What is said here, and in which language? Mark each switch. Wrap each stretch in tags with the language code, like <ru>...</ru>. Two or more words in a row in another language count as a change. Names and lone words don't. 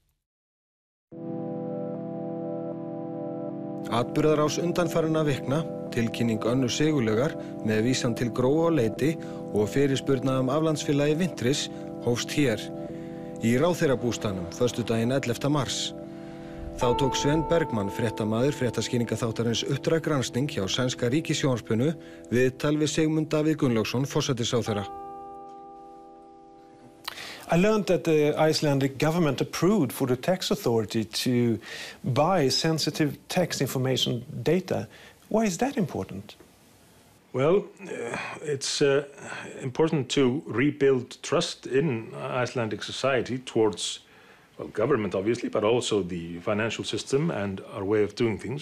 <is>Atburðarás undanfarinna vikna, tilkynning Önnu Sigurlaugar með vísan til Gróu og Leiti og fyrirspurna aflandsfélagi Wintris hófst hér, í ráðherrabústaðnum, föstudaginn 11. mars. Þá tók Sven Bergmann, fréttamaður fréttaskýringaþáttarins Uppdrag granskning hjá sænska ríkissjónvarpinu viðtal við Sigmund Davíð Gunnlaugsson, forsætisráðherra.</is> <en>I learned that the Icelandic government approved for the tax authority to buy sensitive tax information data. Why is that important? Well, it's important to rebuild trust in Icelandic society towards well, government obviously, but also the financial system and our way of doing things.</en>